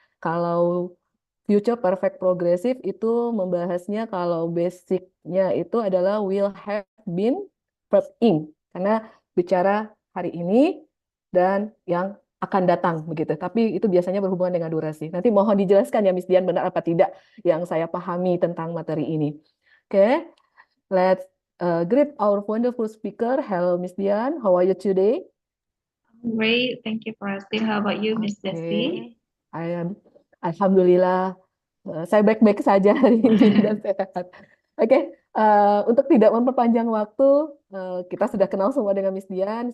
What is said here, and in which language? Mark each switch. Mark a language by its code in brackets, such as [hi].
[id] Kalau future perfect progressive itu membahasnya kalau basicnya itu adalah [en] will have been verb ing, [id] karena bicara hari ini dan yang akan datang begitu. Tapi itu biasanya berhubungan dengan durasi. Nanti mohon dijelaskan ya Miss Dian benar apa tidak yang saya pahami tentang materi ini. [en] Oke, let's greet our wonderful speaker. Hello Miss Dian, how are you today? Great, thank you for asking. How about you, Miss Desti? I am, [id] Alhamdulillah, saya baik-baik saja hari ini dan sehat. Oke, untuk tidak memperpanjang waktu, kita sudah kenal semua dengan Miss Dian.